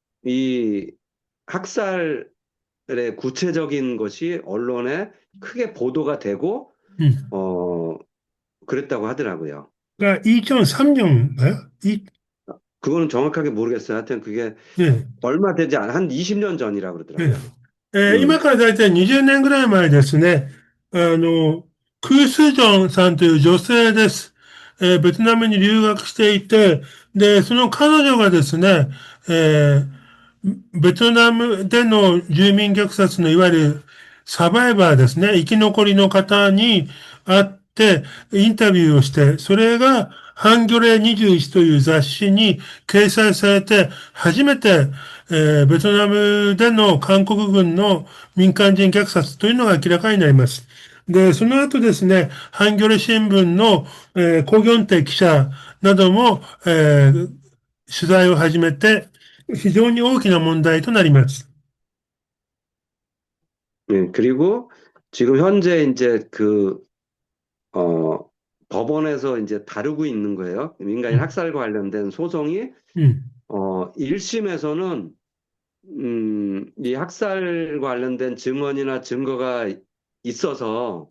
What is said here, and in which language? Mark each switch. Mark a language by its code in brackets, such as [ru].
[ko] 이 학살의 구체적인 것이 언론에 크게 보도가 되고 うん。 어 그랬다고 하더라고요. [ja] が、イーチョン3년だよ。 [ko] 그거는 정확하게 모르겠어요. 하여튼 그게 ね 얼마 되지 않, 한 20년 전이라고 え、ね 그러더라고요. [ja] 今 음. からだいたい20年ぐらい前ですね、クースジョンさんという女性です。ベトナムに留学していて、で、その彼女がですね、えーベトナムでの住民虐殺のいわゆるサバイバーですね、生き残りの方に会ってインタビューをして、それがハンギョレ21という雑誌に掲載されて、初めて、ベトナムでの韓国軍の民間人虐殺というのが明らかになります。で、その後ですね、ハンギョレ新聞の、コ・ギョンテ記者なども、取材を始めて、非常に大きな問題となります。 [ko] 예, 그리고 지금 현재 이제 어, 법원에서 이제 다루고 있는 거예요. 민간인 음, 학살과 관련된 소송이, 음, 1심에서는, 이 학살과 관련된 증언이나 증거가 있어서